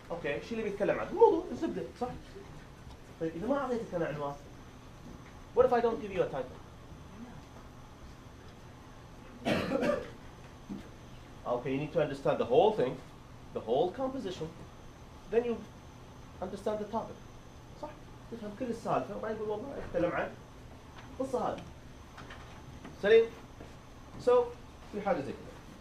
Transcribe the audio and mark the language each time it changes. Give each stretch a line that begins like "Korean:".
Arabic: اوكي، الشيء اللي بيتكلم عنه الموضوع الزبده، صح؟ طيب اذا ما اعطيتك انا عنوان،
English: what if I don't give you a title? Okay, you need to understand the whole thing, the whole composition, then you understand the topic.
Arabic: صح؟ تفهم كل السالفه وبعدين تقول والله اتكلم عن القصه هذه. سليم؟ So في حاجه زي كذا.